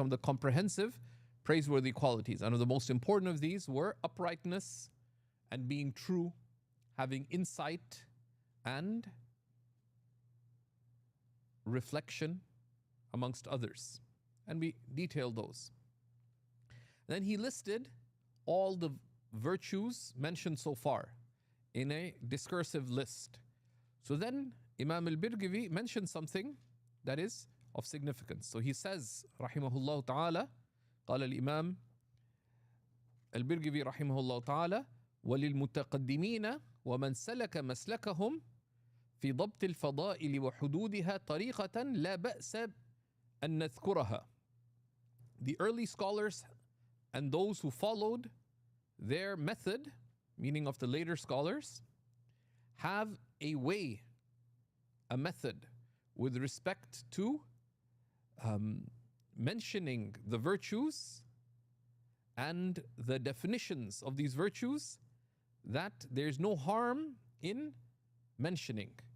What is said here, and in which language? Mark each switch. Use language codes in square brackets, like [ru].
[en] Some of the comprehensive praiseworthy qualities. And the most important of these were uprightness and being true, having insight and reflection amongst others. And we detailed those. Then he listed all the virtues mentioned so far in a discursive list. So then Imam al-Birgivi mentioned something that is of significance. So he says, [ar] rahimahullah ta'ala, قال الإمام البرغوي رحمه الله تعالى وللمتقدمين ومن سلك مسلكهم في ضبط الفضائل وحدودها طريقة لا بأس أن نذكرها. [en] The early scholars and those who followed their method, meaning of the later scholars, have a way, a method with respect to mentioning the virtues and the definitions of these virtues that there's no harm in mentioning.